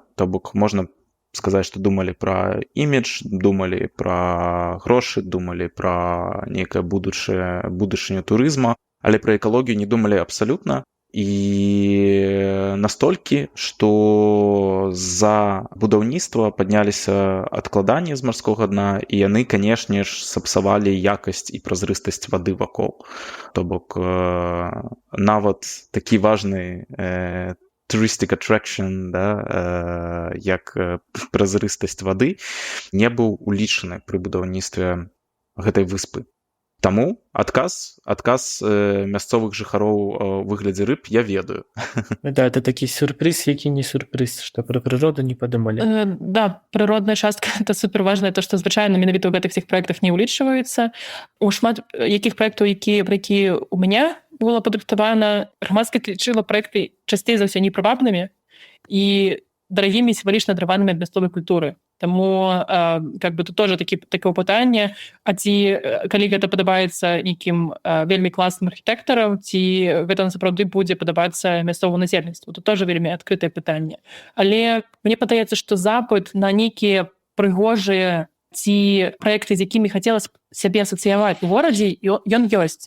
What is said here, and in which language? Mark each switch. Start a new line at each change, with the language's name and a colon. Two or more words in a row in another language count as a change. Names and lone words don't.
Belarusian: То бок можна сказаць, што думалі пра імідж, думалі пра грошы, думалі пра нейкае будучыню турызма, але пра экалогію не думалі абсалютна. І настолькі, што за будаўніцтва падняліся адкладанні з марскога дна, і яны, канешне ж, сапсавалі якасць і празрыстасць вады вакол. То бок нават такі важны
English: touristic attraction,
Belarusian: да, як празрыстасць вады, не быў улічаны пры будаўніцтве гэтай выспы. Таму адказ мясцовых жыхароў у выглядзе рыб я ведаю. Да, это такі сюрприз, які не сюрприз, што пра прыроду не падумалі. Да, прыродная частка это суперважнае, то што звычайна менавіта ў гэтых всіх праектах не ўлічваецца. У шмат якіх праектаў, пра які у мяне было падрыхтавана, грамадскасць лічыла праекты часцей за ўсё непрывабнымі і дарагімі сімвалічна адрыванымі ад мясцовай культуры. Таму
Russian: как бы
Belarusian: тут тоже такое пытанне, а ці калі гэта падабаецца нейкім вельмі класным архітэктарам, ці гэта сапраўды будзе падабацца мясцоваму насельніцтву. Тут тоже вельмі адкрытае пытанне. Але мне падаецца, што запыт на нейкія прыгожыя ці праекты, з якімі хацелася сябе асацыяваць у горадзе, ён ёсць.